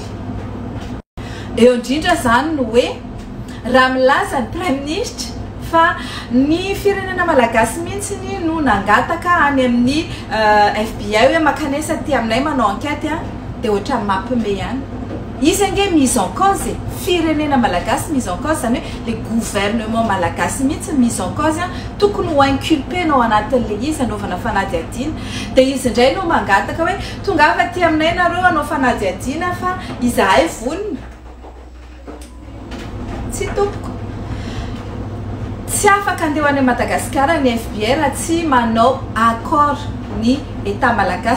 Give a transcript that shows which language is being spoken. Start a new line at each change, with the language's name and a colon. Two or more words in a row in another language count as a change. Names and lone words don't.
Malagasy: Eo indrindra zany no hoe raha milaza ny
French: Prime Ministre
Malagasy: fa ny firenena malagasy mihitsy no nangataka any amin'ny FBI hoe makanesa ty aminay manao enquête dia ohatra mampime ihany. Izy ange
French: mise en cause
Malagasy: firenena malagasy
French: mise en cause
Malagasy: zany hoe
French: le gouvernement
Malagasy: malagasy mihitsy
French: mise en cause
Malagasy: tokony ho inculpenao anatin'le izy anaovana fanadihadiana dia izy indray no mangataka hoe tonga fa ty aminay nareo anao fanadihadiana fa izahay vonona tsy tompoko tsy afaka andeha any Madagasikara ny FBI raha tsy manao accord ny état malagasy.